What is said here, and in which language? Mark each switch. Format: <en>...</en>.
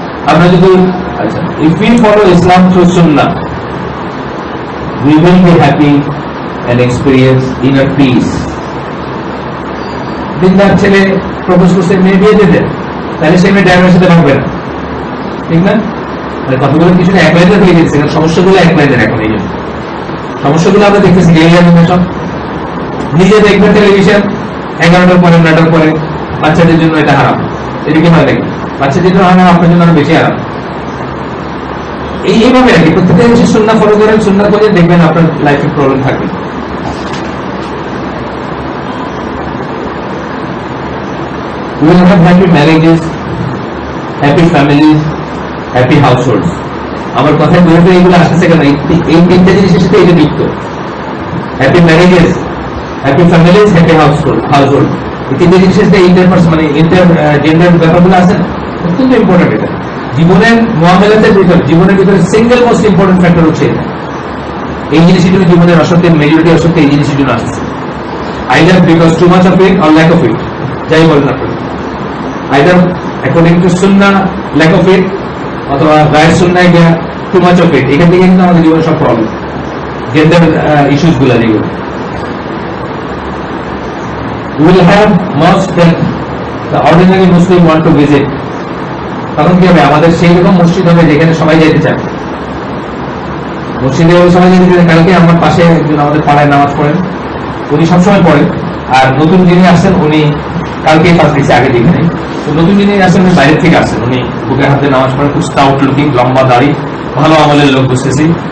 <bn>আমরা যদি আচ্ছা,</bn> <en>if we follow Islam through Sunnah, we will be happy and experience inner peace.</en> <bn>দিনদার ছেলে প্রপোজ করছে, মেয়ে বিয়ে দিয়ে দেন, তাহলে সে মেয়ে ড্রাইভারের সাথে ভাববে না, ঠিক না? কতগুলো কিছু এক লাইনে দিয়ে দিচ্ছে, সমস্যাগুলো এক লাইনের। এখন এই জন্য সমস্যাগুলো আমরা দেখতেছি সব। নিজে দেখবেন টেলিভিশন 11টার পরে 9টার পরে, বাচ্চাদের জন্য এটা হারাম। এটা কি হয় নাকি? বাচ্চাদের জন্য হারাম, আপনার জন্য আরো বেশি হারাম। এইভাবে আর কি প্রত্যেকটা জিনিস সুন্নাহ ফলো করেন, সুন্নাহ করে দেখবেন আপনার লাইফে প্রবলেম থাকবে।</bn> <en>We will have happy marriages, happy families, happy households.</en> <bn>আমার কথায় বলতে এইগুলো আসতেছে কেন? এই তিনটা জিনিসের সাথে এটা যুক্ত।</bn> <en>Happy marriages, happy families, happy household.</en> <bn>এই তিনটা জিনিসের সাথে মানে ইন্টার জেন্ডার ব্যাপারগুলো আছে না, অত্যন্ত ইম্পর্টেন্ট। এটা জীবনের মুআমালাতের ভিতরে, জীবনের ভিতরে সিঙ্গেল মোস্ট ইম্পর্টেন্ট ফ্যাক্টর হচ্ছে এটা। এই জিনিসের জন্য জীবনের অসত্যের মেজরিটি অসত্য এই জিনিসের জন্য আসছে।</bn> <en>either because too much of it</en> <bn>or lack of it, যাই বলেন আপনি।</bn> <en>either according to Sunnah lack of it,</en> <bn>অথবা গায়ের সুন্নায় গিয়া</bn> <en>Too much of it.</en> <bn>এখান থেকে কিন্তু আমাদের জীবনের সব প্রবলেম, জেন্ডার ইস্যুস গুলা যেগুলো।</bn> <en>We will have mosques that the ordinary Muslim want to visit.</en> <bn>তখন কি হবে? আমাদের সেই রকম মসজিদ হবে যেখানে সবাই যেতে চায়। মসজিদে সবাই যেতে চায়। কালকে আমার পাশে একজন আমাদের পাড়ায় নামাজ পড়েন, উনি সবসময় পড়েন। আর নতুন যিনি আসছেন উনি কালকেই পাশ দিচ্ছে, আগে দেখে নেই। তো নতুন যিনি আসছেন উনি বাইরের থেকে আসছেন, উনি বুকে হাতে নামাজ পড়েন, খুব স্টাউট লুকিং, লম্বা দাড়ি, ভালো আমলের লোক বুঝতেছি।</bn>